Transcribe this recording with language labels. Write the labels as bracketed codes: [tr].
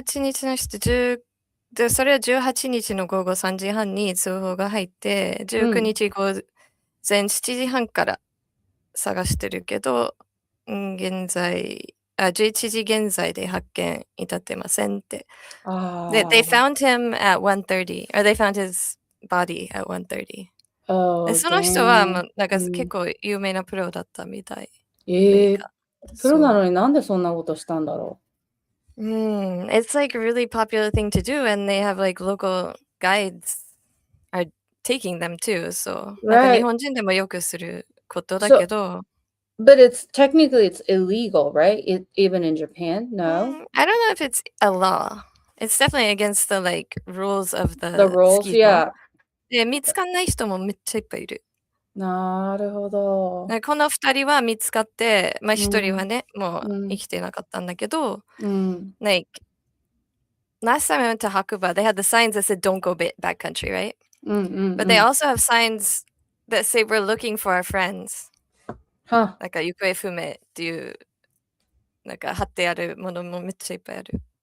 [ja] 18日の人、で、それは18日の午後3時半に通報が入って、19日午前7時半から探してるけど、11時現在で発見至ってませんって。 [en] で、they found him at 1:30, or they found his body at 1:30. [ja] で、その人はもうなんか結構有名なプロだったみたい。プロなのになんでそんなことしたんだろう。 [en] It's like a really popular thing to do, and they have like local guides are taking them too. So [ja] なんか日本人でもよくすることだけど。 [en] But technically it's illegal, right? Even in Japan? No? I don't know if it's a law. It's definitely against the like rules of the rules, ski yeah. [ja] で、見つかんない人もめっちゃいっぱいいる。なるほど。この2人は見つかって、まあ1人はね、もう生きてなかったんだけど、 [en] like, last time I went to 白馬, they had the signs that said don't go backcountry, right? But they also have signs that say we're looking for our friends. [ja] なんか行方不明っていう、なんか貼ってあるものもめっちゃいっぱいある。